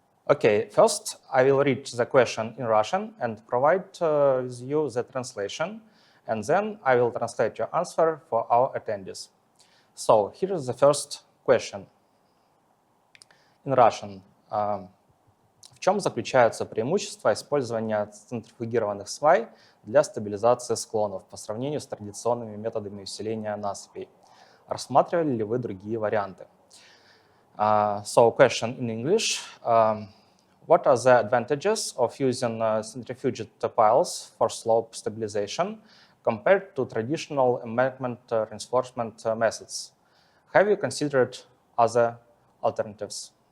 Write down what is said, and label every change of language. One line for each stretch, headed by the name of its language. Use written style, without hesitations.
English: Okay, first I will read the question in Russian and provide with you the translation, and then I will translate your answer for our attendees. So here is the first question in Russian.
Russian: В чем заключается преимущество использования центрифугированных свай для стабилизации склонов по сравнению с традиционными методами усиления насыпей? Рассматривали ли вы другие варианты?
English: So question in English. What are the advantages of using centrifuged piles for slope stabilization compared to traditional embankment reinforcement methods? Have you considered other alternatives?